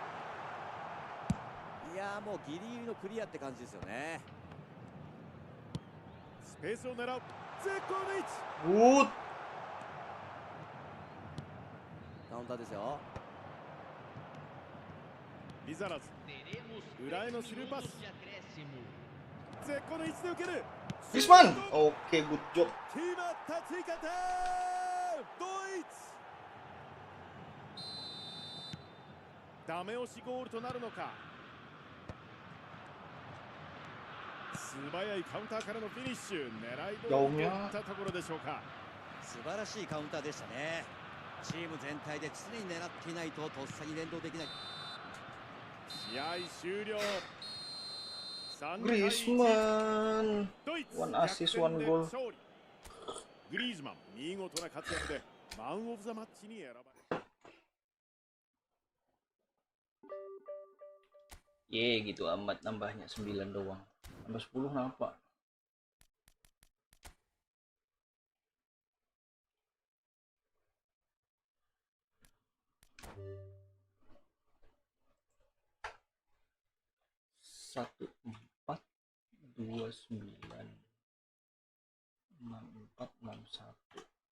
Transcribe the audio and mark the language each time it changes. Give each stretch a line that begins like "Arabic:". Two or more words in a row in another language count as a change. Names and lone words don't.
Japanese: いやー、もうギリギリのクリアって感じですよね。スペースを狙う。絶好の位置。 Good. カウンターですよ。リザラズ。
Portuguese: Teremos
Japanese: 裏へ 3 のスルーパス。
Portuguese: minutos de acréscimo.
Japanese: 絶好の位置で受ける。
English: Griezmann. Oke, good job.
Japanese: 決まった追加点。ドイツ。ダメ押しゴールとなるのか。素早いカウンターからのフィニッシュ。狙い通りにいったところでしょうか。素晴らしいカウンターでしたね。チーム全体で常に狙っていないととっさに連動できない。試合終了。 Griezmann. ドイツ
English: One assist,
Japanese: 逆
English: one
Japanese: 転で
English: goal.
Japanese: 勝利。グリーズマン、見事な活躍でマン・オブ・ザ・マッチに選ばれ。
Indonesian: Gitu amat nambahnya 9 doang. Tambah 10 kenapa? Satu 4 2 9 6 4 6 1.